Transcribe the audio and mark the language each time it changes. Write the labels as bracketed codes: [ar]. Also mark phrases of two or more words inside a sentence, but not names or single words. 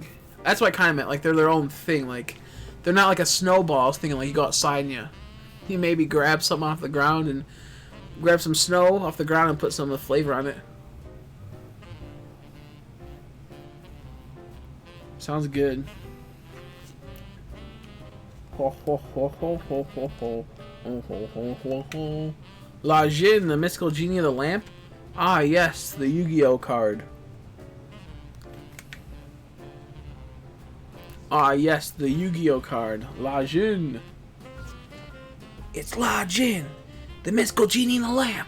[en] That's what I kind of meant. Like they're their own thing. Like they're not like a snowball. I was thinking like you go outside and you maybe grab something off the ground and grab some snow off the ground and put some of the flavor on it. Sounds good. Ho ho ho ho ho ho ho ho ho ho ho ho. La Jin, the mystical genie of the lamp. Ah yes, the Yu-Gi-Oh card. Ah yes, the Yu-Gi-Oh card. La Jin. It's La Jin, the mystical genie in the lamp.